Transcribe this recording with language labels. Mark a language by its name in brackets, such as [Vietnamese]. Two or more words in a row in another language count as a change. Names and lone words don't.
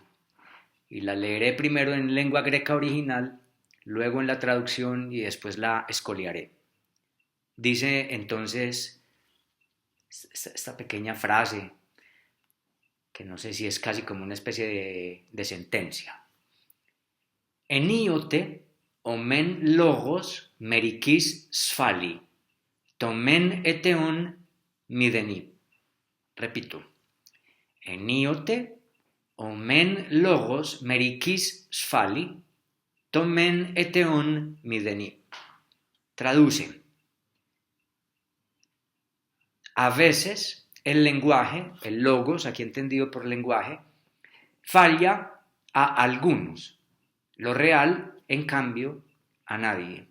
[Spanish] Y la leeré primero en lengua greca original, luego en la traducción y después la escoliaré. Dice entonces esta pequeña frase, que no sé si es casi como una especie de sentencia. [Greek] ἐνίοτε ὁ μὲν λόγος μερικοῖς σφάλλει, τὸ μὲν ἐτεὸν μηδενί. [Spanish] Repito. [Greek] ἐνίοτε ὁ μὲν λόγος μερικοῖς σφάλλει, τὸ μὲν ἐτεὸν μηδενί. [Spanish] Traduce. A veces el lenguaje, el logos, aquí entendido por lenguaje, falla a algunos. Lo real, en cambio, a nadie.